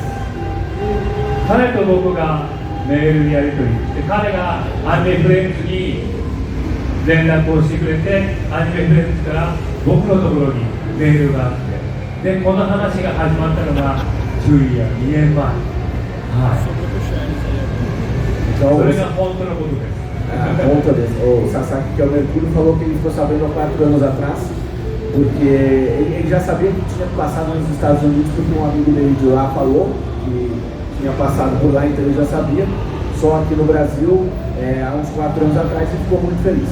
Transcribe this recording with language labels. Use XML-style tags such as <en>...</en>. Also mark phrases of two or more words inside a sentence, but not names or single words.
<ja>彼と僕がメールでやり取りして、彼がアニメフレンズに連絡をしてくれて、アニメフレンズから僕のところにメールがあって、でこの話が始まったのが10や2年前、はい、それが本当のことです。</ja> <pt>Conta desse. O Sasaki, que é o Mercúrio, falou que ele ficou sabendo há 4 anos atrás, porque ele já sabia que tinha passado nos Estados Unidos, porque um amigo dele de lá falou que tinha passado por lá, então ele já sabia. Só aqui no Brasil, há uns 4 anos atrás, ele ficou muito feliz.</pt>